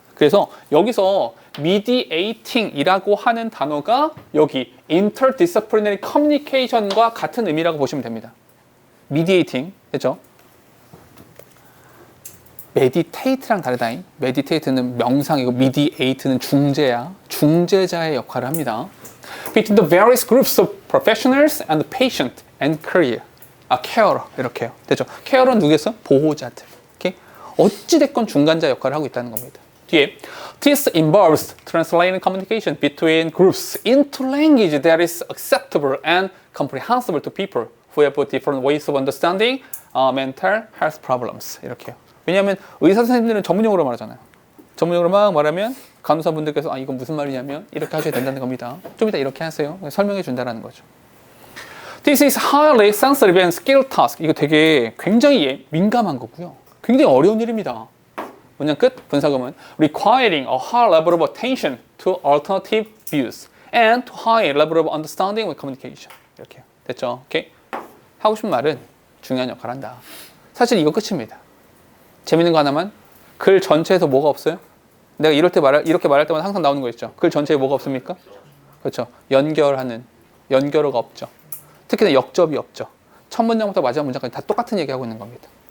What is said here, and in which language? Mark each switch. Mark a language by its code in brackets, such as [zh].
[ko] 그래서 여기서 mediating이라고 하는 단어가 여기 interdisciplinary communication과 같은 의미라고 보시면 됩니다. mediating, 됐죠? meditate랑 다르다. meditate는 명상이고 mediate는 중재야. 중재자의 역할을 합니다. [en] Between the various groups of professionals and the patient and career. [ko] carer 이렇게요. 됐죠? care는 누구겠어? 보호자들. 오케이? 어찌됐건 중간자 역할을 하고 있다는 겁니다. 뒤에 [en] This involves translating communication between groups into language that is acceptable and comprehensible to people who have different ways of understanding mental health problems. [ko] 이렇게요. 왜냐하면 의사 선생님들은 전문용어로 말하잖아요. 전문용어로 막 말하면 간호사분들께서 이건 무슨 말이냐면 이렇게 하셔야 된다는 겁니다. 좀 이따 이렇게 하세요. 설명해 준다라는 거죠. [en] This is highly sensitive and skilled task. [ko] 이거 되게 굉장히 민감한 거고요. 굉장히 어려운 일입니다. 문장 끝. [en] 분사구문 requiring a high level of attention to alternative views and to high level of understanding with communication. [ko] 이렇게요. 됐죠? 오케이. 하고 싶은 말은 중요한 역할을 한다. 사실 이거 끝입니다. 재밌는 거 하나만. 글 전체에서 뭐가 없어요? 내가 이렇게 말할 때마다 항상 나오는 거 있죠. 글 전체에 뭐가 없습니까? 그렇죠. 연결하는 연결어가 없죠. 특히나 역접이 없죠. 첫 문장부터 마지막 문장까지 다 똑같은 얘기하고 있는 겁니다.